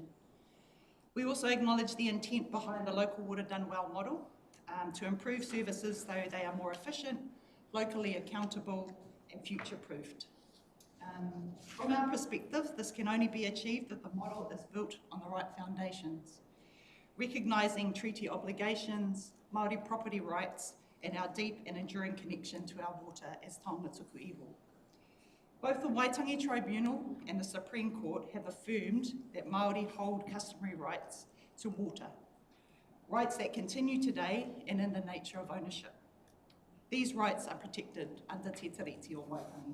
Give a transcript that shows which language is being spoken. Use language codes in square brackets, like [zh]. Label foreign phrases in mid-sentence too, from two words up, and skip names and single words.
[en] We also acknowledge the intent behind the local water done well model to improve services so they are more efficient, locally accountable and future-proofed. From our perspective, this can only be achieved if the model is built on the right foundations, recognising treaty obligations, Māori property rights and our deep and enduring connection to our water as [mi] taonga tuku iho. [en] Both the Waitangi Tribunal and the Supreme Court have affirmed that Māori hold customary rights to water, rights that continue today and in the nature of ownership. These rights are protected under Te Tiriti o Waitangi.